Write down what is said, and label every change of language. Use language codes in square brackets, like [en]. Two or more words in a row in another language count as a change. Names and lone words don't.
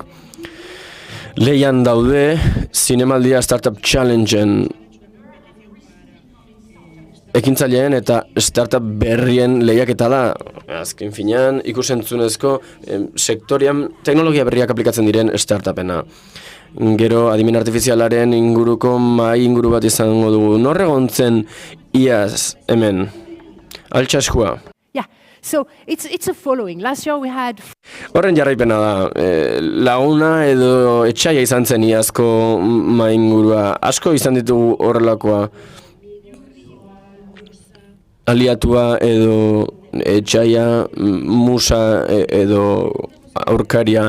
[eu] Lehian daude Zinemaldia Startup Challengeen ekintzaileen eta startup berrien lehiaketa da, azken finean, ikusentzunezko sektorian teknologia berriak aplikatzen diren startupena. Gero, adimen artifizialaren inguruko mahai inguru bat izango dugu. Nor egontzen iaz hemen? Altsaskua. [en] Yeah, so it's a following. Last year we had... [eu] Horren jarraipena da, laguna edo etxaia izan zen iazko mahai ingurua. Asko izan ditugu horrelakoa. Aliatua edo etxaia, musa edo aurkaria.